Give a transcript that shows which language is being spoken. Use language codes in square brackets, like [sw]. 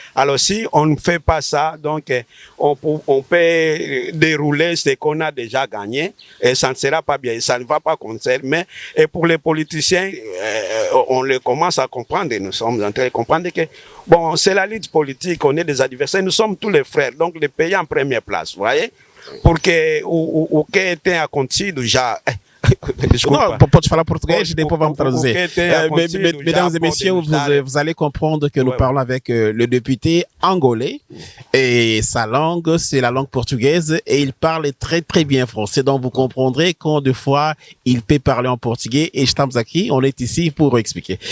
[fr] Alors, si on ne fait pas ça, donc, on peut dérouler ce qu'on a déjà gagné et ça ne sera pas bien, ça ne va pas concerner. Et pour les politiciens, on le commence à comprendre et nous sommes en train de comprendre que, bon, c'est la lutte politique, on est des adversaires, nous sommes tous les frères, donc les pays en première place, vous voyez? [pt] Porque o que tem acontecido já, Non, pode falar português, depois vamos traduzir. [fr] Mesdames et messieurs, vous allez comprendre que nous parlons avec le député angolais et sa langue, c'est la langue portugaise et il parle très très bien français. Donc vous comprendrez quand deux fois il peut parler en portugais et [pt] estamos aqui, [fr] on est ici pour expliquer.